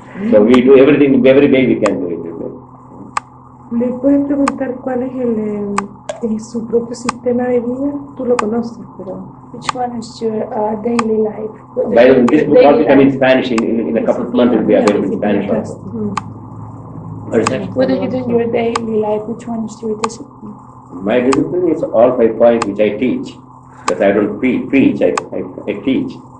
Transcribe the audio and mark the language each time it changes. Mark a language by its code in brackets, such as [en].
[en] So we do everything, every day we can do it. [es] ¿Le puedes preguntar cuál es su propio sistema de vida? Tú lo conoces, pero... [en] Which one is your daily life? By the way, this book also comes in Spanish. In a couple of months it will be available in Spanish also. What is that? What do you do in your daily life? Which one is your discipline? My discipline is all 5 points which I teach. Because I don't preach, I teach.